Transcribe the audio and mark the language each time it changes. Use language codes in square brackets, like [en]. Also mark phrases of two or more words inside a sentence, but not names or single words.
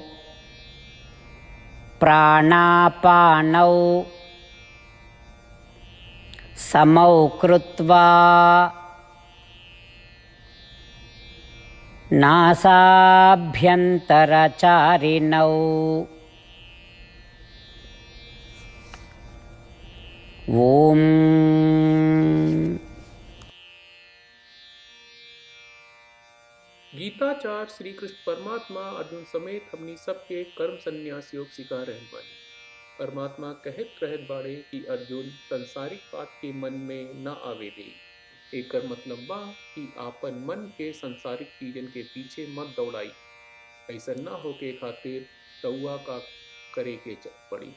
[sa] प्राणापानौ समौ कृत्वा नासाभ्यन्तरचारिणौ ओम। [bho] गीताचार्य श्री कृष्ण परमात्मा अर्जुन समेत हमनी सबके कर्म संन्यास योग सिखा रहल बानी। परमात्मा कहत रहत बाड़े कि अर्जुन संसारिक बात के मन में न आवे दे। एकर मतलब बा कि आपन मन के सांसारिक चीजन के पीछे मत दौड़ाई। ऐसा न होके खातिर रउआ का करे के पड़ी।